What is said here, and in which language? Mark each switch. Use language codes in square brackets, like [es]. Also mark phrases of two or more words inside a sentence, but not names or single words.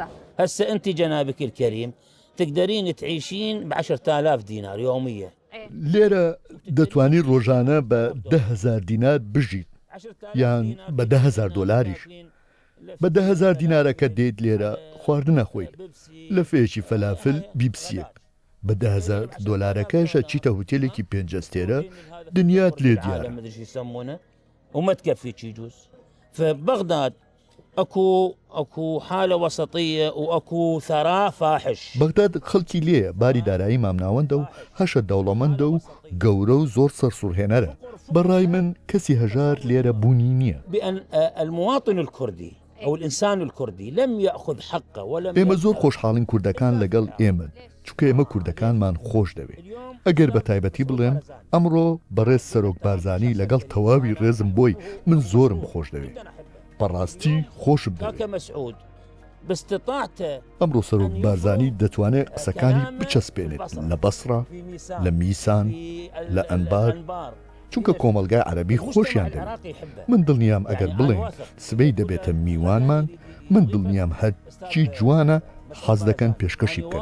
[ar] هسه انت جنابك الكريم تقدرين تعيشين ب10,000 دينار يوميا. [ckb] لێرە دەتوانی ڕۆژانە بە 10,000 دینار بژیت یان بە 10,000 دۆلاریش. بە 10,000 دینارەکە دێت لێرە خواردنە خۆیت لە فێکی فەلافل بیبسیەک. بە 10,000 دۆلارەکەشە چیتە هوتێلێکی 5 ئەستێرە دنیات لێ دیارە. [ar] وما تكفي يجوز. فبغداد اكو حاله وسطيه واكو ثراء فاحش. [ckb] بەغداد خەڵکی لێ باری دارایی مامناوەندە و هەشە دەوڵەمەندە و گەورە و زۆر سەرسوڕهێنەرە. بەڕای من کەسی هەژار لێرە بوونی نییە. [ar] بأن المواطن الكردي او الانسان الكردي لم ياخذ حقه ولم. [ckb] ئێمە زۆر خۆشحاڵین کوردەکان لەگەڵ ئێمە چونکە ئێمە کوردەکانمان خۆش دەوێت. ئەگەر بە تایبەتی بڵێن ئەمڕۆ بەڕێز سەرۆک بارزانی لەگەڵ تەواوی ڕێزم بۆی من زۆرم خۆش دەوێت. بەڕاستی خۆشم دەوێت. ئەمڕۆ سەرۆک بارزانی دەتوانێت قسەکانی بچەسپێنێت لە بەسرا، لە میسان، لە ئەنبار، چونکە کۆمەلگای عەرەبی خۆشیان دەوێت. من دڵنیام ئەگەر بڵێن سبەی دەبێتە میوانمان، من دڵنیام هەرچی جوانە حەز دەکەن پێشکەشی بکەن.